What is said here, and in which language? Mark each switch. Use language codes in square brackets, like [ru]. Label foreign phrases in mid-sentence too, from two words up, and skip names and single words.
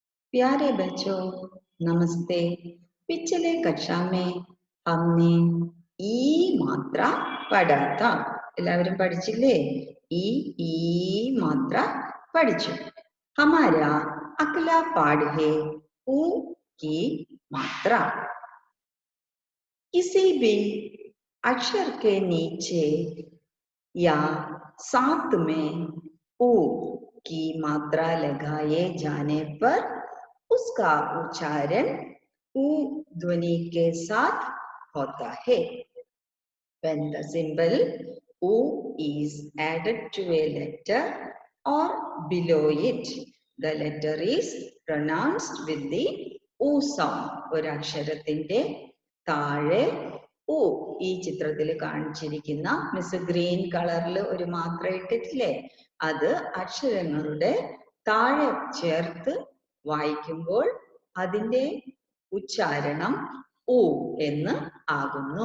[hi] प्यारे बच्चों, नमस्ते। पिछले कक्षा में हमने ई मात्रा पढ़ा था। [ml] എല്ലാവരും പഠിച്ചില്ലേ? ഈ മാത്ര പഠിച്ചു. [hi] हमारा अगला पाठ है ऊ की मात्रा। किसी भी अक्षर के नीचे या साथ में ऊ की मात्रा लगाए जाने पर उसका उच्चारण ऊ ध्वनि के साथ होता है। [en] When the symbol U is added to a letter or below it, the letter is pronounced with the U sound. [ml] ഒരു അക്ഷരത്തിന്റെ താഴെ U ഈ ചിത്രത്തിൽ കാണിച്ചിരിക്കുന്ന മിസ് ഗ്രീൻ കളറിൽ ഒരു മാത്ര ഇട്ടിട്ടില്ലേ, അത് അക്ഷരങ്ങളുടെ താഴെ ചേർത്ത് വായിക്കുമ്പോൾ അതിന്റെ ഉച്ചാരണം ഉ എന്ന് ആകുന്നു.